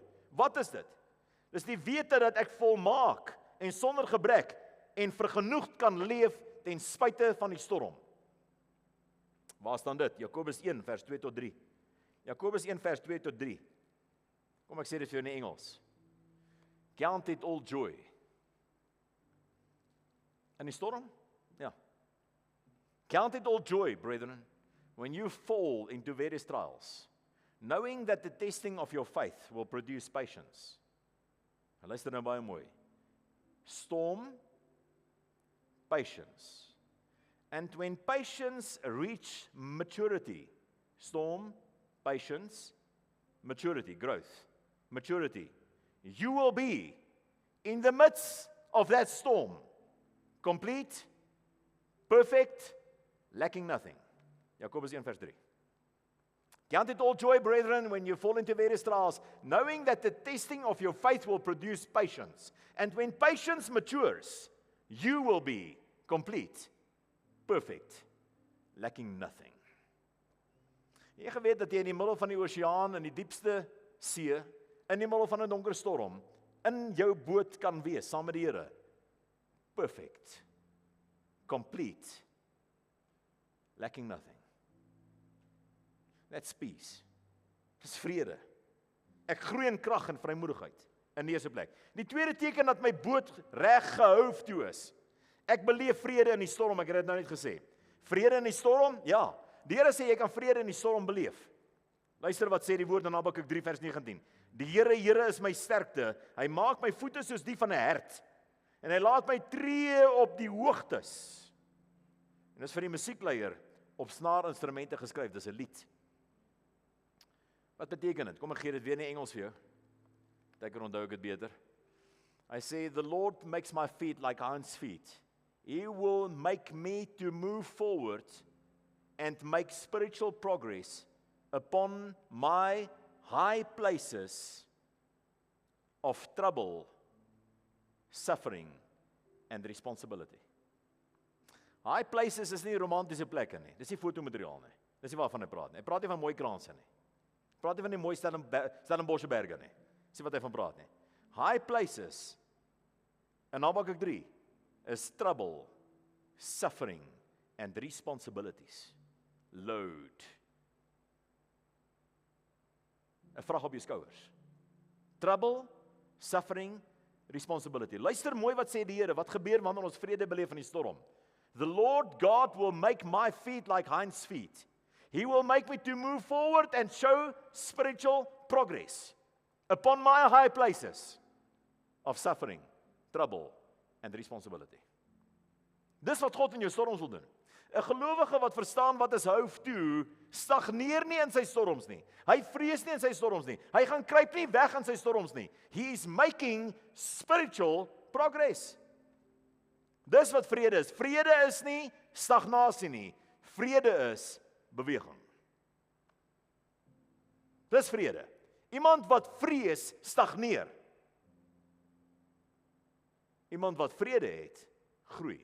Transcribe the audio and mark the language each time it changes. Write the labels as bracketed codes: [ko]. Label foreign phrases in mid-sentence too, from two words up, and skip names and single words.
[af] Wat is dit? Dis die wete dat ek volmaak en sonder gebrek en vergenoegd kan leef ten spyte van die storm. Waar staan dit? Jakobus 1 vers 2 tot 3. Jakobus 1 vers 2 tot 3. Kom ek sê dit vir jou in Engels. [en] Count it all joy. [af] In die storm? Ja. [en] Count it all joy, brethren, when you fall into various trials, knowing that the testing of your faith will produce patience. [af] En luister nou baie mooi. Storm, [en] patience. And when patience reach maturity, storm, patience, maturity, growth, maturity, you will be in the midst of that storm, complete, perfect, lacking nothing. [af] Jakobus 1 vers 3. [en] Count it all joy, brethren, when you fall into various trials, knowing that the testing of your faith will produce patience. And when patience matures, you will be complete, perfect, lacking nothing. [af] Jy geweet dat jy in die middel van die oseaan, in die diepste see, in die middel van 'n donker storm, in jou boot kan wees, saam met die Here. [en] Perfect, complete, lacking nothing. That's peace. [af] Dis vrede. Ek groei in krag en vrymoedigheid in die eerste plek. Die tweede teken dat my boot reg gehou toe is. Ek beleef vrede in die storm, ek het dit nou net gesê. Vrede in die storm? Ja. Die Here sê jy kan vrede in die storm beleef. Luister wat sê die woord in Habakuk 3 vers 19. Die Here is my sterkte. Hy maak my voete soos die van 'n hert. En hy laat my tree op die hoogtes. En dis vir die musiekleier op snaarinstrumente geskryf, dis 'n lied. Wat beteken dit? Kom ek gee dit weer in Engels vir jou. Ek kan onthou dit beter. [en] I say, the Lord makes my feet like hinds feet. He will make me to move forward and make spiritual progress upon my high places of trouble, suffering and responsibility. High places [af] is nie romantiese plekke nie. Dis nie fotomateriaal nie. Dis nie waarvan hy praat nie. Hy praat nie van mooi kraanse nie. Hy praat nie van die mooi Stellenbosch berge nie. Dis nie wat hy van praat nie. [en] High places in Habakuk 3 is trouble, suffering and responsibilities. Load. [af] 'n Vrag op jou skouers. [en] Trouble, suffering, responsibility. [af] Luister mooi wat sê die Here, wat gebeur wanneer ons vrede beleef in die storm. [en] The Lord God will make my feet like hinds feet. He will make me to move forward and show spiritual progress upon my high places of suffering, trouble and responsibility. [af] Dis wat God in jou storms wil doen. 'n Gelowige wat verstaan wat is hou toe, stagneer nie in sy storms nie. Hy vrees nie in sy storms nie. Hy gaan kruip nie weg in sy storms nie. [en] He is making spiritual progress. [af] Dis wat vrede is. Vrede is nie stagnasie nie. Vrede is beweging. Dis vrede. Iemand wat vrees, stagneer. Iemand wat vrede het, groei.